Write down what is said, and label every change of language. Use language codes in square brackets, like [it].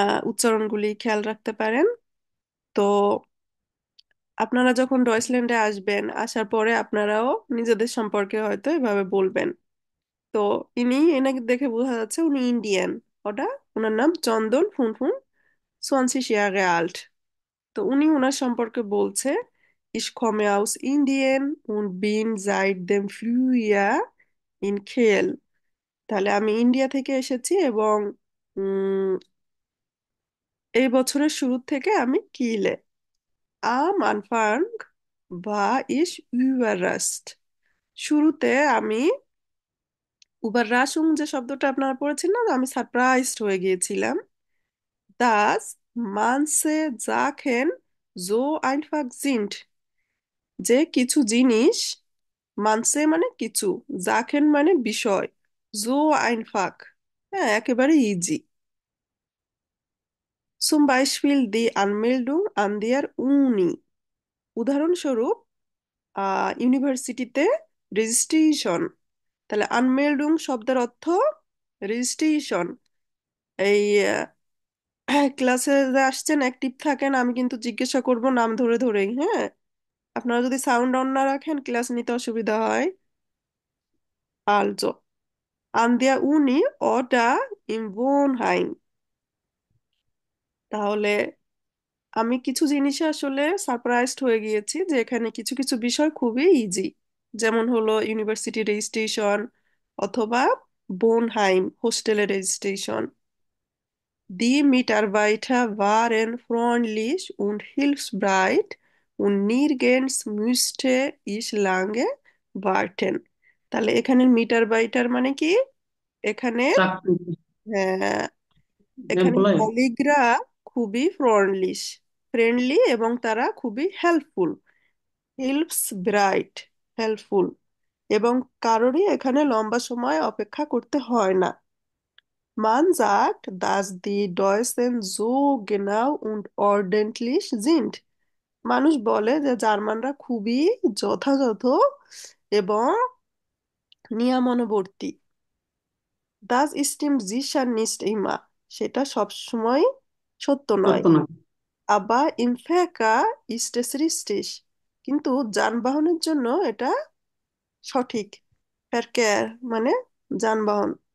[bn] উচ্চারণগুলি খেয়াল রাখতে পারেন। তো আপনারা যখন ডয়েচল্যান্ডে আসবেন, আসার পরে আপনারাও নিজেদের সম্পর্কে হয়তো এভাবে বলবেন। তো তো এনাকে দেখে বোঝা যাচ্ছে উনি ইন্ডিয়ান। ওটা ওনার নাম চন্দন ফুনফুন সোয়ানসি আল্ট। তো উনি ওনার সম্পর্কে বলছে, [de] Ich komme aus Indien und bin seit dem Frühjahr in Kiel. [bn] তাহলে আমি ইন্ডিয়া থেকে এসেছি এবং উম, এই বছরের শুরু থেকে আমি কিলে। [de] Am Anfang war ich überrascht. [bn] শুরুতে আমি überraschung যে শব্দটা আপনারা পড়েছেন না, আমি সারপ্রাইজড হয়ে গিয়েছিলাম। [de] dass manche Sachen so einfach sind, [bn] যে কিছু জিনিস, মানসে মানে কিছু, জাকেন মানে বিষয়, জো আইনফাক হ্যাঁ একেবারে easy. [de] zum Beispiel die Anmeldung an der Uni, [bn] উদাহরণস্বরূপ ইউনিভার্সিটিতে রেজিস্ট্রেশন। তাহলে আনমেল্ডুং শব্দের অর্থ রেজিস্ট্রেশন। এই ক্লাসে আসছেন অ্যাক্টিভ থাকেন, আমি কিন্তু জিজ্ঞাসা করব নাম ধরে ধরেই, হ্যাঁ। আপনারা যদি সাউন্ড অন না রাখেন ক্লাস নিতে অসুবিধা হয়। [de] Also, an der Uni oder im Wohnheim। [bn] তাহলে আমি কিছু জিনিসে আসলে সারপ্রাইজড হয়ে গিয়েছি যে এখানে কিছু কিছু বিষয় খুবই ইজি, যেমন হলো ইউনিভার্সিটি রেজিস্ট্রেশন অথবা বোনহাইম হোস্টেলের registration. [de] Die Mitarbeiter waren freundlich und hilfsbereit und nirgends musste ich lange warten। [bn] তাহলে এখানে মিটারবাইটার মানে কি? এখানে চাকরি আহ, এখানে এমপ্লয়। কলিগরা খুবই ফ্রেন্ডলি এবং তারা খুবই হেল্পফুল। হেল্পস ব্রাইট, হেল্পফুল, এবং কারোরই এখানে লম্বা সময় অপেক্ষা করতে হয় না। [de] Man sagt, dass die Deutschen so genau und ordentlich sind। [bn] মানুষ বলে যে জার্মানরা খুবই যথাযথ এবং নিয়মানুবর্তী। [de] Das stimmt sicher nicht immer। [bn] সেটা সবসময় সত্য নয়। সত্য না। [de] Aber im Verkehr ist es richtig। [bn] কিন্তু যানবাহনের জন্য এটা সঠিক। Verkehr মানে যানবাহন,